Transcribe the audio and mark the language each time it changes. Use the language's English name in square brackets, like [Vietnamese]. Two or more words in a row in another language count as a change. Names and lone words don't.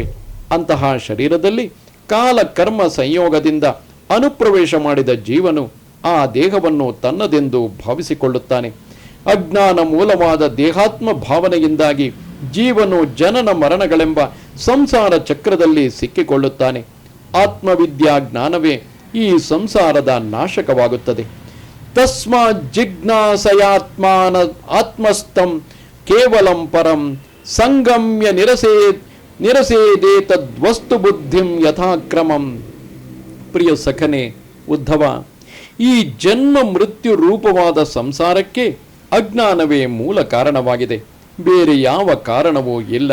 [Kannada] ಅಂತಹ ಶರೀರದಲ್ಲಿ ಕಾಲ ಕರ್ಮ ಸಂಯೋಗದಿಂದ ಅನುಪ್ರವೇಶ ಮಾಡಿದ ಜೀವನು ಆ ದೇಹವನ್ನು ತನ್ನದೆಂದು ಭಾವಿಸಿಕೊಳ್ಳುತ್ತಾನೆ. ಅಜ್ಞಾನ ಮೂಲವಾದ ದೇಹಾತ್ಮ ಭಾವನೆಯಿಂದಾಗಿ ಜೀವನು ಜನನ ಮರಣಗಳೆಂಬ ಸಂಸಾರ ಚಕ್ರದಲ್ಲಿ ಸಿಕ್ಕಿಕೊಳ್ಳುತ್ತಾನೆ. ಆತ್ಮವಿದ್ಯಾ ಜ್ಞಾನವೇ ಈ ಸಂಸಾರದ ನಾಶಕವಾಗುತ್ತದೆ. [Sanskrit] ತಸ್ಮಾತ್ ಜಿಜ್ಞಾಸಯಾತ್ಮಾನ ಆತ್ಮಸ್ಥಂ ಕೇವಲಂ ಪರಂ ಸಂಗಮ್ಯ ನಿರಸೇದೇತದ್ವಸ್ತು ಬುದ್ಧಿಂ ಯಥಾಕ್ರಮಂ. [Kannada] ಪ್ರಿಯ ಸಖನೆ ಉದ್ಧವ, ಈ ಜನ್ಮ ಮೃತ್ಯು ರೂಪವಾದ ಸಂಸಾರಕ್ಕೆ ಅಜ್ಞಾನವೇ ಮೂಲ ಕಾರಣವಾಗಿದೆ. ಬೇರೆ ಯಾವ ಕಾರಣವೂ ಇಲ್ಲ.